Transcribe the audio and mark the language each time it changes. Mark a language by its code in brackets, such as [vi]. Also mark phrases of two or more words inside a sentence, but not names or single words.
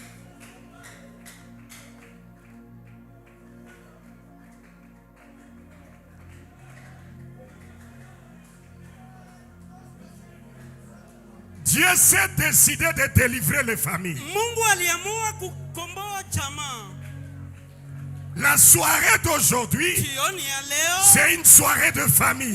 [fr] Dieu s'est décidé de délivrer les familles. [sw] Mungu aliamua kukomboa jamaa. [fr] La soirée d'aujourd'hui, [sw] Jioni ya leo [fr] c'est une soirée de famille.